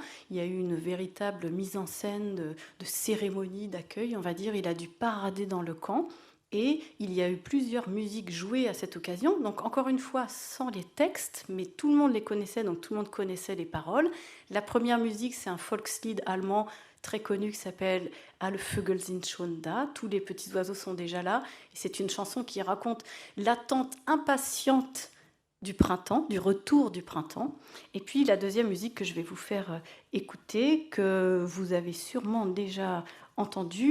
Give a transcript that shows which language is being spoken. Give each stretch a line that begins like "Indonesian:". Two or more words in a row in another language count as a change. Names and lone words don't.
French: Il y a eu une véritable mise en scène de cérémonie d'accueil, on va dire. Il a dû parader dans le camp. Et il y a eu plusieurs musiques jouées à cette occasion. Donc encore une fois, sans les textes, mais tout le monde les connaissait, donc tout le monde connaissait les paroles. La première musique, c'est un Volkslied allemand très connu qui s'appelle Alle Vögel sind schon da. Tous les petits oiseaux sont déjà là. Et c'est une chanson qui raconte l'attente impatiente du printemps, du retour du printemps. Et puis la deuxième musique que je vais vous faire écouter, que vous avez sûrement déjà entendue.